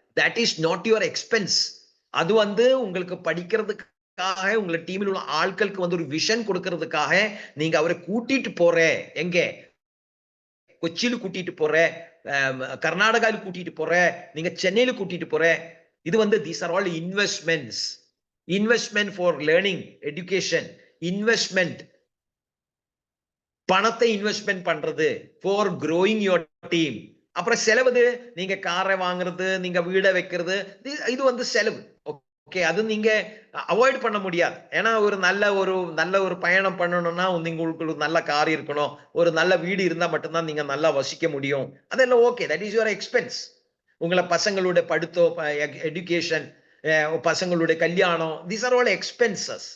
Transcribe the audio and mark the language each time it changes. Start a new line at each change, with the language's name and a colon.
English: That is not your expense.
Tamil: அது வந்து உங்களுக்கு படிக்கிறதுக்காக, உங்க டீமில் உள்ள ஆட்களுக்கு வந்து ஒரு விஷன் கொடுக்கிறதுக்காக நீங்க அவரை கூட்டிட்டு போற. எங்க? கொச்சியில கூட்டிட்டு போற, கர்நாடகாவில் கூட்டிட்டு போற, நீங்க சென்னையில கூட்டிட்டு போற. இது வந்து
English: these are all investments. Investment for learning, education, investment.
Tamil: பணத்தை
English: investment
Tamil: பண்றது
English: for growing your team.
Tamil: அப்புறம் செலவு, நீங்க காரை வாங்குறது, நீங்க வீடை வைக்கிறது, இது வந்து செலவு. ஓகே, அது நீங்க அவாய்ட் பண்ண முடியாது. ஏன்னா ஒரு நல்ல ஒரு பயணம் பண்ணணும்னா உங்களுக்கு ஒரு நல்ல கார் இருக்கணும், ஒரு நல்ல வீடு இருந்தா மட்டும்தான் நீங்க நல்லா வசிக்க முடியும். அதெல்லாம் okay,
English: That is your expense.
Tamil: உங்களை பசங்களுடைய படித்தோ, எஜுகேஷன், பசங்களுடைய கல்யாணம்,
English: These are all expenses.